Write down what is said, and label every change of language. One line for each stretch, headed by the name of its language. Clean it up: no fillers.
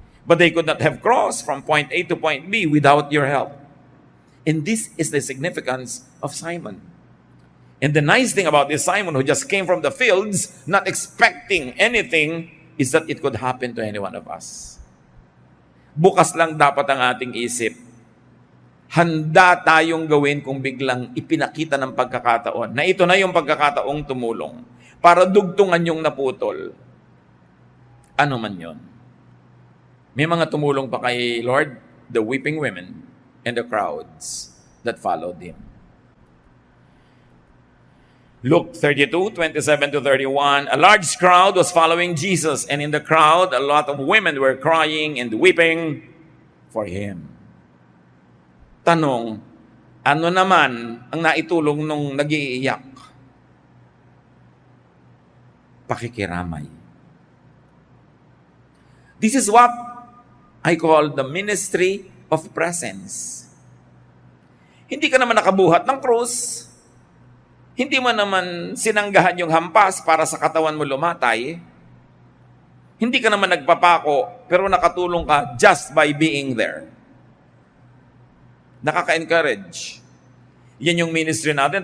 English: But they could not have crossed from point A to point B without your help. And this is the significance of Simon. And the nice thing about this Simon who just came from the fields, not expecting anything, is that it could happen to any one of us.
Filipino: Bukas lang dapat ang ating isip. Handa tayong gawin kung biglang ipinakita ng pagkakataon na ito na yung pagkakataong tumulong para dugtungan yung naputol. Ano man yon. May mga tumulong pa kay Lord,
English: the weeping women and the crowds. that followed him. Luke 32:27-31, a large crowd was following Jesus, and in the crowd, a lot of women were crying and weeping for him.
Filipino: Tanong, ano naman ang naitulong nung nag-iiyak? Pakikiramay.
English: This is what I call the ministry of presence.
Filipino: Hindi ka naman nakabuhat ng krus. Hindi mo naman sinanggahan yung hampas para sa katawan mo lumatay. Hindi ka naman nagpapako, pero nakatulong ka
English: just by being there.
Filipino: Nakaka-encourage. Yan yung ministry natin.